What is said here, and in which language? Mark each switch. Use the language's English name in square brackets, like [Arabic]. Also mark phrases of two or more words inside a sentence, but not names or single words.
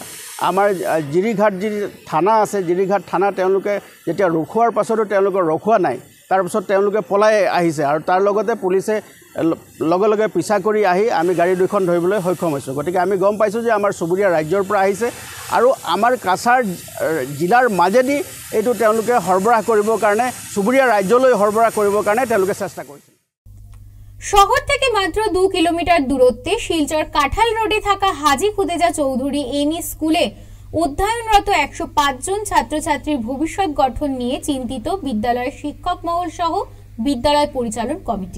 [Assamese] আমাৰ জিৰিঘাট যি থানা আছে, জিৰিঘাট থানা তেওঁলোকে যেতিয়া ৰখোৱাৰ পাছতো তেওঁলোকে ৰখোৱা নাই, তাৰপিছত তেওঁলোকে পলাই আহিছে আৰু তাৰ লগতে পুলিচে লগে পিছা কৰি আহি আমি গাড়ী দুখন ধৰিবলৈ সক্ষম হৈছোঁ। গতিকে আমি গম পাইছোঁ যে আমাৰ চুবুৰীয়া ৰাজ্যৰ পৰা আহিছে আৰু আমাৰ কাছাৰ জিলাৰ মাজেদি এইটো তেওঁলোকে সৰবৰাহ কৰিবৰ কাৰণে চুবুৰীয়া ৰাজ্যলৈ সৰবৰাহ কৰিবৰ কাৰণে তেওঁলোকে চেষ্টা কৰিছে। [Bangla] শহর থেকে মাত্র 2 কিলোমিটার দূরত্বে শিলচর কাঁঠাল রোডে থাকা হাজি খুদেজা চৌধুরী এমই স্কুলে অধ্যয়নরত 105 জন ছাত্রছাত্রীর ভবিষ্যৎ গঠন নিয়ে চিন্তিত বিদ্যালয়ের শিক্ষক মহল সহ বিদ্যালয় পরিচালন কমিটি।